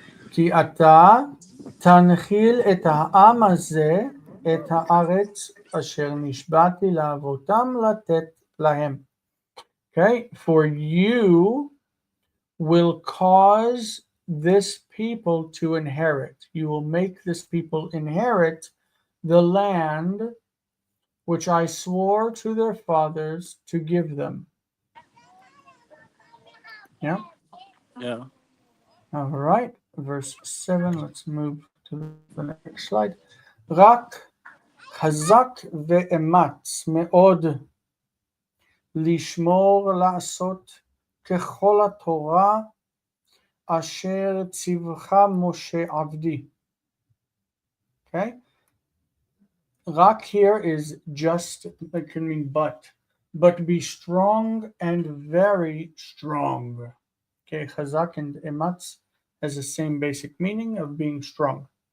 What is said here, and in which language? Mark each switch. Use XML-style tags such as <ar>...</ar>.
<he>כי אתה תנחיל את העם הזה, את הארץ אשר נשבעתי לאבותם לתת להם.</he> <en>Okay, for you will cause this people to inherit. You will make this people inherit the land which I swore to their fathers to give them. Yeah. Yeah. All right. Verse 7. Let's move to the next slide.</en> <he>רק חזק ואמץ מאוד לשמור לעשות ככל התורה אשר ציווך משה עבדי.</he> <en>Okay. Rak here is just, it can mean but be strong and very strong. Okay, chazak and ematz has the same basic meaning of being strong.</en>